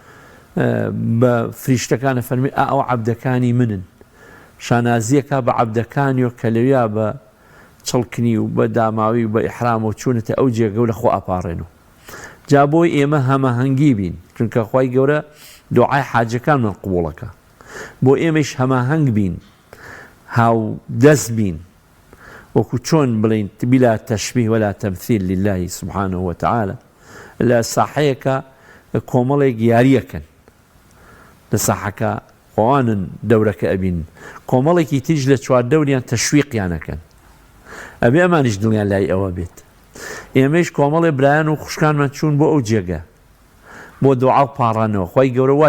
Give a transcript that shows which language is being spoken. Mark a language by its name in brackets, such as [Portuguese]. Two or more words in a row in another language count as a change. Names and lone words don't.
[Central Kurdish] بە فریشتەکانە فەرمی ئەو عەبدەکانی منن شانازیەکە بە عەبدەکانی و کە لەویا بە چڵکنی و بە داماوی و بە ئیحرام و چوونەتە ئەو جێگە و لە خۆ ئەپارڕێن و جا بۆی ئێمە هەمەهەنگی بین چونکە خوای گەورە دوعای حاجەکانمان قبوڵەکە بۆ ئێمەش هەماهەنگ بین هاو دەست بین وەکو چۆن بڵین [Arabic] بلا تەشبیه ولا تەمثیل لله سبحانه وتعالى [Central Kurdish] لە ساحەیەکە کۆمەڵێک یاریەکەن لە ساحەکە خۆوانن دەورەکە ئەبین کۆمەڵێکی تیژ لە چواردەوریان تەشویقیانەکەن ئەبێ ئەمانیش دڵیان لای ئەوە بێت ئێمەش کۆمەڵێ برایان و خوشکانمان چوون بۆ ئەو جێگە بۆ دوعا و پاڕانەوە خۆی گەورە وای